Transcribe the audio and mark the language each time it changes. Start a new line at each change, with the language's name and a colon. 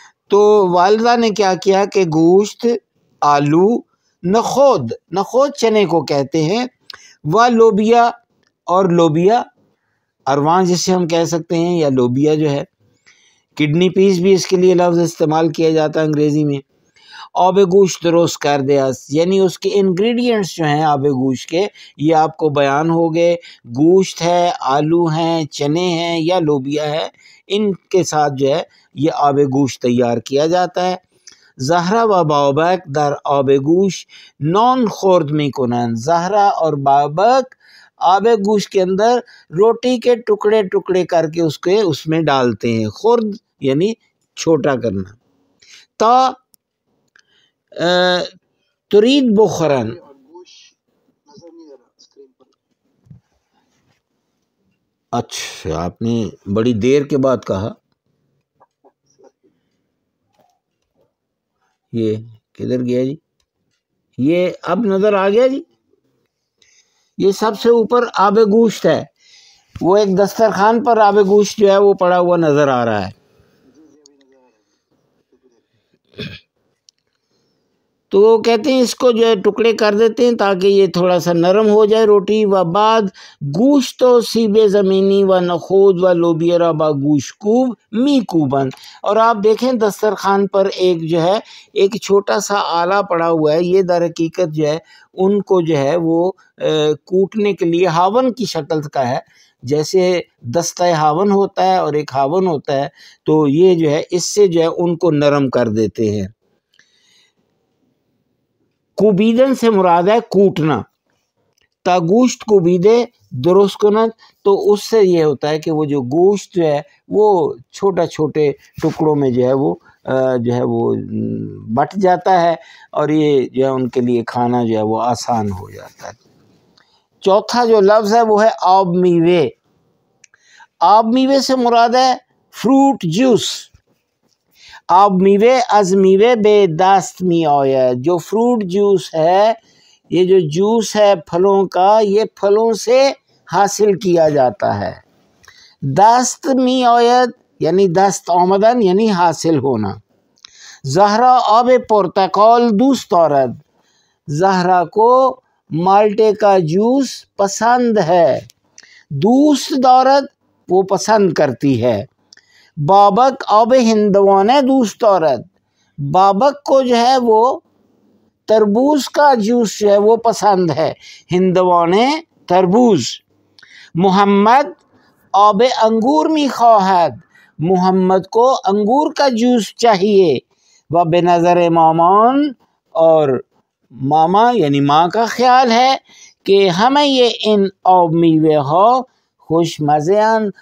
Urdu: تو والدہ نے کیا کیا کہ گوشت، آلو، نخود چنے کو کہتے ہیں، و لوبیا اور لوبیا ارواں جسے ہم کہہ سکتے ہیں، یا لوبیا جو ہے، کڈنی پیس بھی اس کے لیے لفظ استعمال کیا جاتا ہے انگریزی میں. آب گوشت درست کر دیا، یعنی اس کے انگریڈینٹس جو ہیں آب گوشت کے یہ آپ کو بیان ہو گئے. گوشت ہے، آلو ہیں، چنے ہیں یا لوبیا ہے، ان کے ساتھ جو ہے یہ آب گوشت تیار کیا جاتا ہے.
Persian: زہرا و بابک در آب گوشت نان خورد می کنند.
Urdu: زہرا اور بابک آب گوشت کے اندر روٹی کے ٹکڑے ٹکڑے کر کے اس میں ڈالتے ہیں. خورد یعنی چھوٹا کرنا.
Persian: تا ترید بخرن.
Urdu: اچھا آپ نے بڑی دیر کے بعد کہا. یہ کدھر گیا جی؟ یہ اب نظر آ گیا جی. یہ سب سے اوپر آب گوشت ہے، وہ ایک دسترخوان پر آب گوشت جو ہے وہ پڑا ہوا نظر آ رہا ہے. تو وہ کہتے ہیں اس کو جو ہے ٹکڑے کر دیتے ہیں تاکہ یہ تھوڑا سا نرم ہو جائے روٹی.
Persian: و بعد گوشت و سیب زمینی و نخود و لوبیا را با گوشت کوب می کوبن.
Urdu: اور آپ دیکھیں دسترخوان پر ایک جو ہے ایک چھوٹا سا آلہ پڑا ہوا ہے، یہ در حقیقت جو ہے ان کو جو ہے وہ کوٹنے کے لیے ہاون کی شکل کا ہے، جیسے دستہ ہاون ہوتا ہے اور ایک ہاون ہوتا ہے، تو یہ جو ہے اس سے جو ہے ان کو نرم کر دیتے ہیں. کوبیدن سے مراد ہے کوٹنا.
Persian: تا گوشت کوبیدے درست کنت،
Urdu: تو اس سے یہ ہوتا ہے کہ وہ جو گوشت جو ہے وہ چھوٹا چھوٹے ٹکڑوں میں جو ہے وہ بٹ جاتا ہے، اور یہ جو ہے ان کے لیے کھانا جو ہے وہ آسان ہو جاتا ہے. چوتھا جو لفظ ہے وہ ہے آب میوے. آب میوے سے مراد ہے فروٹ جوس.
Persian: آب میوے از میوے بے دست می آید.
Urdu: جو فروٹ جوس ہے، یہ جو جوس ہے پھلوں کا، یہ پھلوں سے حاصل کیا جاتا ہے. دست می آید یعنی دست آمدن یعنی حاصل ہونا.
Persian: زہرا آب پرتقال دوست دارد.
Urdu: زہرا کو مالٹے کا جوس پسند ہے. دوست دارد وہ پسند کرتی ہے.
Persian: بابک آب ہندوانے دوست دارد.
Urdu: بابک کو جو ہے وہ تربوز کا جوس جو ہے وہ پسند ہے. ہندوانے تربوز.
Persian: محمد آب انگور می خواہد.
Urdu: محمد کو انگور کا جوس چاہیے. و بے نظر مامان، اور ماما یعنی ماں کا خیال ہے کہ ہمیں یہ ان آب میوے ہو خوش مزیان.